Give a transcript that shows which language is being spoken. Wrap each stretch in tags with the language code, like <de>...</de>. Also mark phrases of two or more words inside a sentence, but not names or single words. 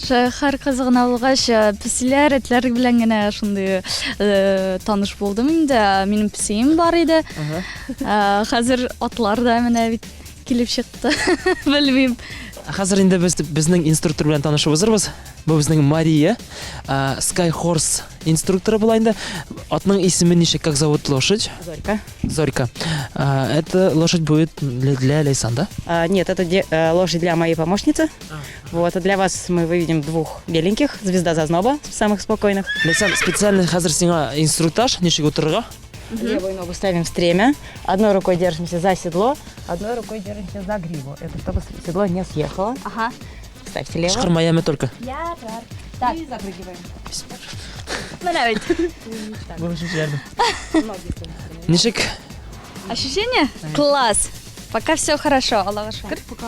<tt>шәһәр кызыгына булгач, песләр, этләр белән генә шундый таныш булдым инде. Минем песем бар иде. Хәзер атлар да менә бит килеп чыкты. Белмим. Хәзер инде безнең инструктор белән танышып узырбыз. Бу безнең Мария, Sky Horse инструкторы була инде. Атның исеме ничек,</tt> <ru>как зовут лошадь? Зорька. Зорька. Это лошадь будет для Лейсан, да? Нет, это лошадь для моей помощницы. Вот, а для вас мы выведем двух беленьких, звезда зазноба, самых спокойных.</ru> <tt>Лейсан, специально хәзер сиңа инструктаж, ничек утырырга?</tt> <ru>Левую ногу ставим в стремя, одной рукой держимся за седло, одной рукой держимся за гриву. Это чтобы седло не съехало. Ага. Ставьте лево.</ru> <tt>Шкырмаяме только. Ярар.</tt> <ru>Так. И запрыгиваем.</ru> <tt>Менә бит. Ничек</tt> <ru>Ощущение? Класс. Пока все хорошо,</ru> <tt>Аллаха шүкір.</tt>